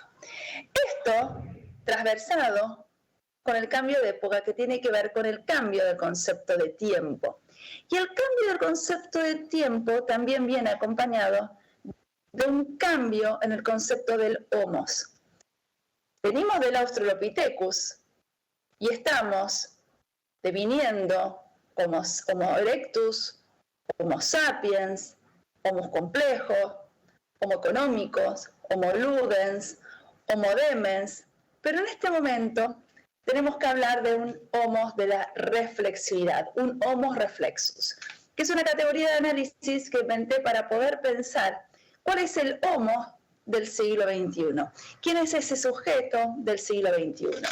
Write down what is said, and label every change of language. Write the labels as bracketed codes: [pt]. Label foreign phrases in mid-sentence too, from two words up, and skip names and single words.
[es] Esto transversado con el cambio de época que tiene que ver con el cambio del concepto de tiempo. Y el cambio del concepto de tiempo también viene acompañado de un cambio en el concepto del homos. Venimos del Australopithecus y estamos deviniendo como Homo erectus, Homo sapiens, Homo complejo, Homo económicos, Homo ludens, Homo demens, pero en este momento tenemos que hablar de un homos de la reflexividad, un homos reflexus, que es una categoría de análisis que inventé para poder pensar cuál es el homo del siglo XXI, quién es ese sujeto del siglo XXI.